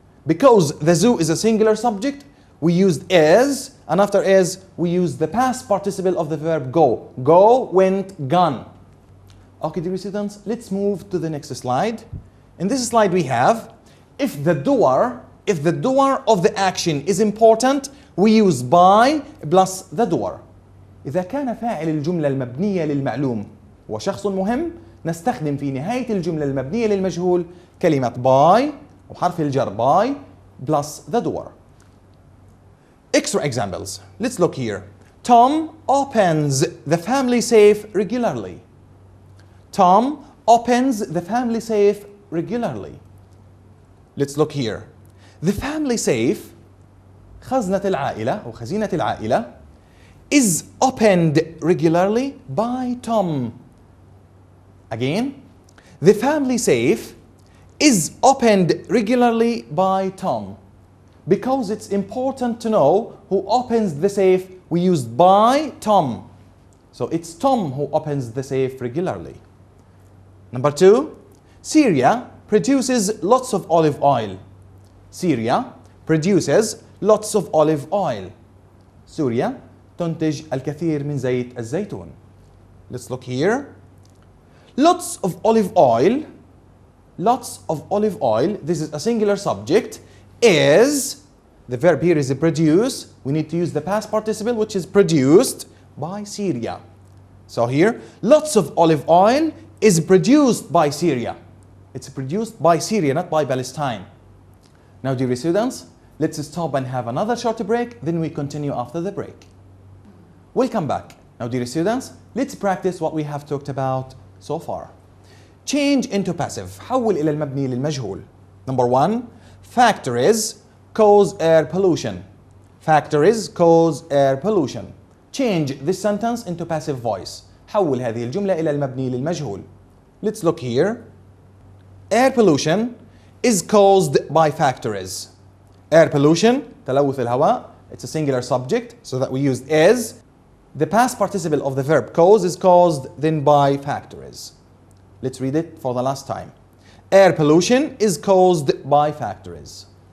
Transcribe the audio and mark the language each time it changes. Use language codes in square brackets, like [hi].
[en] Because the zoo is a singular subject, we used is, and after is, we use the past participle of the verb go. Go, went, gone. Okay, dear students, let's move to the next slide. In this slide we have, if the doer of the action is important, we use by plus the doer. [ar] إذا كان فاعل الجملة المبنية للمعلوم هو شخص مهم، نستخدم في نهاية الجملة المبنية للمجهول كلمة by وحرف الجر [en] by plus the doer. Extra examples. Let's look here. Tom opens the family safe regularly. Tom opens the family safe regularly. Let's look here. The family safe [ar] خزنة العائلة أو خزينة العائلة [en] is opened regularly by Tom. Again, the family safe is opened regularly by Tom. Because it's important to know who opens the safe, we use by Tom. So it's Tom who opens the safe regularly. Number 2, Syria produces lots of olive oil. Syria produces lots of olive oil. [ar] سوريا تنتج الكثير من زيت الزيتون. [en] Let's look here. Lots of olive oil. Lots of olive oil. This is a singular subject. Is, the verb here is produce. We need to use the past participle, which is produced by Syria. So here, lots of olive oil is produced by Syria. It's produced by Syria, not by Palestine. Now, dear students, let's stop and have another short break, then we continue after the break. Welcome back. Now, dear students, let's practice what we have talked about so far. Change into passive. [ar] حول إلى المبني للمجهول. [en] Number 1, factories cause air pollution. Factories cause air pollution. Change this sentence into passive voice. [ar] حول هذه الجملة إلى المبني للمجهول. [en] Let's look here. Air pollution is caused by factories. Air pollution, [ar] تلوث الهواء, [en] it's a singular subject, so that we used is. The past participle of the verb cause is caused then by factories. Let's read it for the last time. Air pollution is caused by factories.